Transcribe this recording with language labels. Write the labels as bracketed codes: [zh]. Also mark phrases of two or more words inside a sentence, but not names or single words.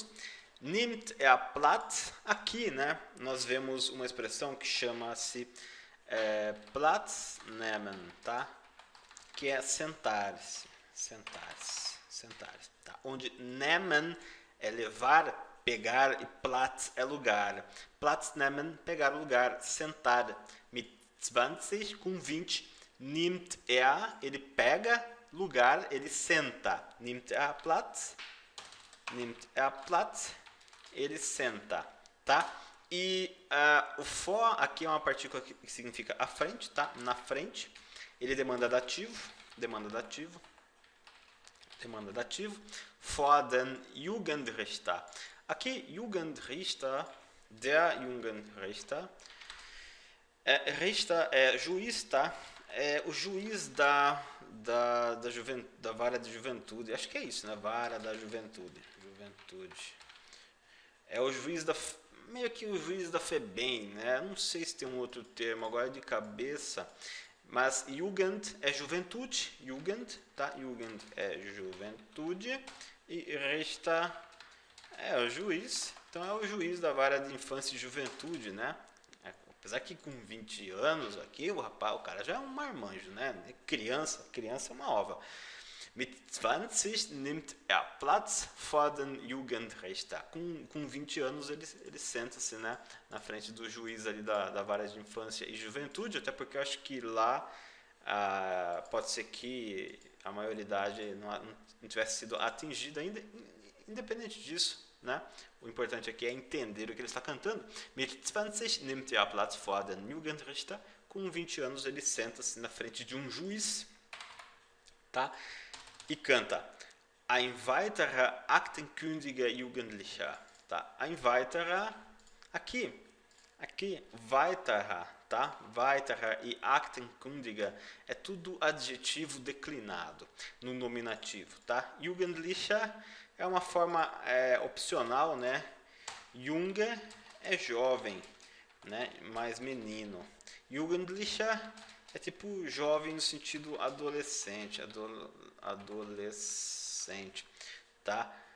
[de] Nimmt Platz, [pt] aqui, né? Nós vemos uma expressão que chama-se [de] Platz nehmen, [pt] tá? Que é sentar-se, tá? Onde nehmen é levar, pegar, e Platz é lugar. [de] Platz nehmen, [pt] pegar o lugar, sentar. Mit 20, com 20. Nimmt ele pega lugar, ele senta. [de] Nimmt Platz, [pt] ele senta, tá? E o vor aqui é uma partícula que significa à frente, tá? Na frente. Ele demanda dativo. [de] Vor den Jugendrichter. [pt] Aqui, Jugendrichter, [de] der Jugendrichter. [pt] Richter é juiz, tá? É o juiz da vara de juventude. Acho que é isso, né? Vara da juventude. É o juiz meio que o juiz da FEBEM, né? Não sei se tem um outro termo agora de cabeça, mas Jugend é juventude, Jugend, tá? Jugend é juventude e Richter é o juiz. Então é o juiz da vara de infância e juventude, né? Apesar que com 20 anos aqui, o cara já é um marmanjo, né? Criança é uma ova. [de] Mit 20 nimmt Platz vor den Jugendrichter. [pt] Com 20 anos ele senta-se, né, na frente do juiz ali da vara de infância e juventude, até porque eu acho que lá pode ser que a maioridade não tivesse sido atingida ainda, independente disso, né? O importante aqui é entender o que ele está cantando. [de] Mit 20 nimmt Platz vor den Jugendrichter. [pt] com 20 anos ele senta-se na frente de um juiz, tá? E canta [de] Ein weiterer aktenkundiger Jugendlicher, [pt] tá? [de] Ein weiterer, [pt] aqui, weiterer, tá? Weiterer e aktenkundiger é tudo adjetivo declinado no nominativo, tá? Jugendlicher é uma forma opcional, né? Junge é jovem, né? Mais menino. Jugendlicher é tipo jovem no sentido adolescente, adolescente, tá?